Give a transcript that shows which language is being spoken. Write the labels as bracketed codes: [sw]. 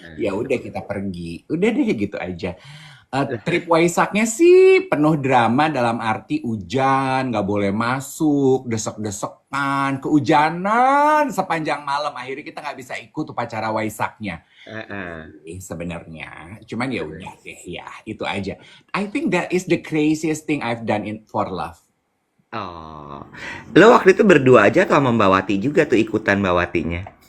[id] Ya udah kita pergi. Udah deh gitu aja. Trip Waisaknya sih penuh drama dalam arti hujan, nggak boleh masuk, desek-desekan, kehujanan sepanjang malam. Akhirnya kita nggak bisa ikut upacara Waisaknya. Sebenarnya, cuman ya udah deh ya itu aja. [en] I think that is the craziest thing I've done in for love. Oh. [id] Lo waktu itu berdua aja atau sama Mbak Wati juga tuh ikutan Mbak Watinya?